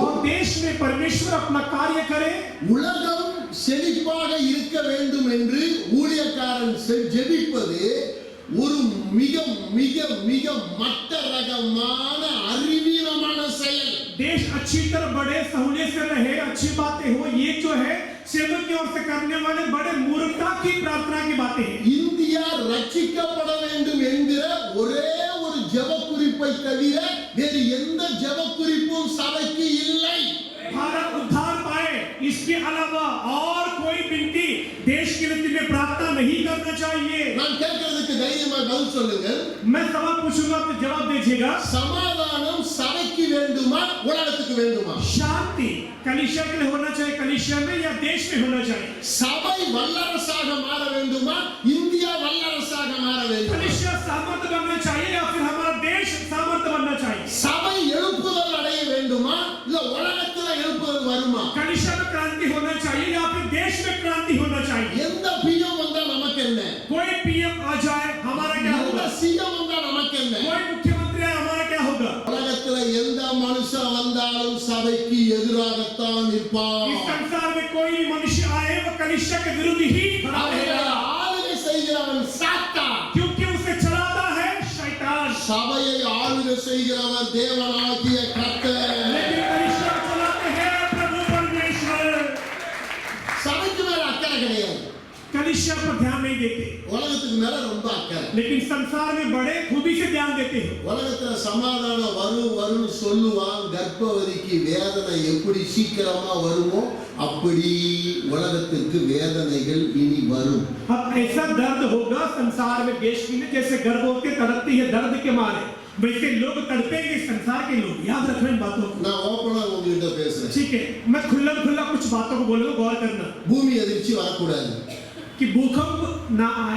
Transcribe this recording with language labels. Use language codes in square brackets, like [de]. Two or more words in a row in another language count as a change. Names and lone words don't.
[hi] और देश में परमेश्वर अपना कार्य करे। [ta] உலகம் செழிப்பாக இருக்க வேண்டும் என்று ஊழியக்காரன் ஜெபிப்பது ஒரு மிக மிக மிக மட்ட ரகமான அறிவீனமான செயல். [hi] देश अच्छी तरह बढ़े, सहूलियत से रहे, अच्छी बातें हो, ये जो है सेवक की ओर से करने वाले बड़े मूर्खता की प्रार्थना की बातें हैं। [ta] இந்தியா ரட்சிக்கப்பட வேண்டும் என்கிற ஒரே ஒரு ஜெப குறிப்பை தவிர வேறு எந்த ஜெப குறிப்பும் சபைக்கு இல்லை. [hi] भारत उद्धार पाए, इसके अलावा और कोई विनती देश के लिए तुम्हें प्रार्थना नहीं करना चाहिए। [ta] நான் கேட்கிறதுக்கு தைரியமா பதில் சொல்லுங்கள். [hi] मैं सवाल पूछूंगा तो जवाब दीजिएगा। [ta] சமாதானம் சபைக்கு வேண்டுமா, உலகத்துக்கு வேண்டுமா? [hi] शांति कलीसिया के लिए होना चाहिए, कलीसिया में या देश में होना चाहिए? [ta] சபை வல்லரசாக மாற வேண்டுமா, இந்தியா வல்லரசாக மாற வேண்டுமா? [hi] कलीसिया सामर्थ्य बनना चाहिए या फिर हमारा देश सामर्थ्य बनना चाहिए? [ta] சபை எழுப்புதல் அடைய வேண்டுமா, இல்ல உலகத்துல எழுப்புதல் வருமா? [hi] कलीसिया में क्रांति होना चाहिए या फिर देश में क्रांति होना चाहिए? [ta] எந்த பிஎம் வந்தா நமக்கு என்ன? [hi] कोई पीएम आ जाए हमारा क्या [ta] எந்த [hi] होगा? [ta] சிஎம் வந்தா நமக்கு என்ன? [hi] कोई मुख्यमंत्री आए हमारा क्या होगा? [ta] உலகத்துல எந்த மனுஷன் வந்தாலும் சபைக்கு எதிராகத்தான் [hi] इस [ta] நிற்பான். [hi] संसार में कोई मनुष्य आए वो कलीसिया के विरुद्ध ही खड़ा [ta] அவரை [hi] रहेगा, [ta] ஆளுகை செய்கிறவன் சாத்தான். [hi] क्योंकि उसे चलाता है शैतान। [ta] சபையை ஆளுகை செய்கிறவர் தேவனாகிய கர்த்தர். [hi] लेकिन कलीसिया को चलाते हैं प्रभु परमेश्वर। [ta] சபைக்கு மேல அக்கறை கிடையாது. [hi] कलीसिया पर ध्यान नहीं देते, [ta] உலகத்துக்கு மேல ரொம்ப அக்கறை. [hi] लेकिन संसार में बड़े खूबी से ध्यान देते हैं। [ta] உலகத்துல சமாதானம் வரும்னு சொல்லுவான். கர்ப்பவதிக்கு வேதனை எப்படி சீக்கிரமா வருமோ அப்படி உலகத்திற்கு வேதனைகள் இனி வரும். [hi] अब ऐसा दर्द होगा संसार में देश के लिए जैसे गर्भवती तड़पती है दर्द के मारे, वैसे लोग तड़पेंगे संसार के लोग। याद रखना इन बातों को। [ta] நான் ஓப்பனா உங்ககிட்ட பேசுறேன். [hi] ठीक है, मैं खुल्ला खुल्ला कुछ बातों को बोलूंगा, गौर करना [ta] பூமி அதிர்ச்சி வரக்கூடாது. [hi] कि भूकंप ना आए,